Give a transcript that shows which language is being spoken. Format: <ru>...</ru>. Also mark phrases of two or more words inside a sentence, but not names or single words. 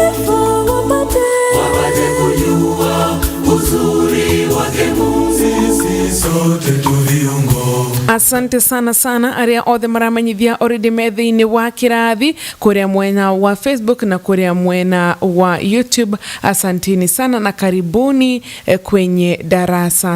<sw>Wapate kujua uzuri wake Mungu, sisi sote tu viungo. Asante sana</sw> <ki>aria othe maramanyithia already methini wa kirathi kuria mwena wa Facebook na kuria mwena wa YouTube.</ki> <sw>Asanteni sana na karibuni kwenye darasa.</sw>